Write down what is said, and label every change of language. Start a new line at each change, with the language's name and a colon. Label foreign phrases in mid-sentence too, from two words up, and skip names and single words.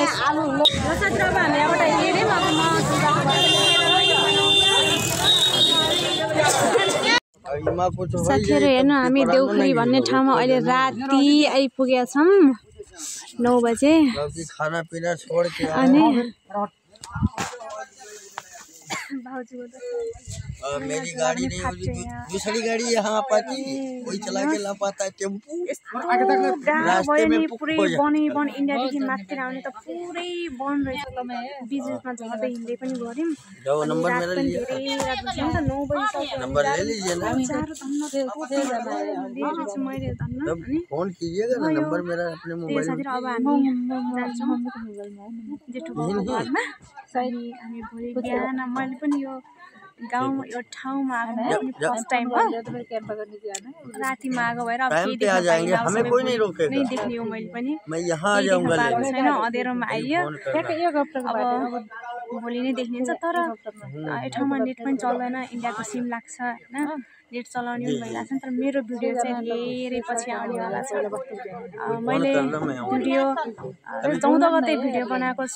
Nepali: साथीहरू अब हामी यहाँबाट हिँड्यौँ। अब साथीहरू हेर्नु, हामी देवघरी भन्ने ठाउँमा अहिले राति आइपुगेका छौँ, 9 बजे। अनि
Hindi: मेरी गाड़ी नहीं होती, दूसरी गाड़ी यहाँ पाती, कोई चला के ला पाता है टेम्पू। रास्ते में
Nepali: पुरै बन इन्डियादेखि माथितिर आउने त पुरै बन रहेछ। बिचमा झर्दै हिँड्दै पनि गऱ्यौँ।
Hindi: नंबर मेरा लिए,
Nepali: 9 बजी
Hindi: नंबर ले लीजिए ना। फोन कीजिएगा ना, नंबर मेरा अपने मोबाइल में।
Nepali: अब हामी जान्छौँ जेठोको घरमा। अनि हामी भोलि बिहान मैले पनि यो गाउँमा यो ठाउँमा आएको
English: first time
Nepali: हो। रातिमा आएको भएर अब
Hindi: टाइम पे आ जाएंगे, हमें कोई नहीं रोकेगा।
Nepali: नहीं देख्ने हो मैले पनि।
Hindi: मैं यहाँ आ जाऊँगा लेने।
Nepali: छैन अँधेरोमा आइयो। अब भोलि नै देखिन्छ। तर यो ठाउँमा नेट पनि चल्दैन, इन्डियाको सिम लाग्छ होइन। नेट चलाउने पनि भइरहेको छ नि, तर मेरो भिडियो चाहिँ धेरै पछि आउनेवाला छ। मैले भिडियो 14 गते भिडियो बनाएको छु।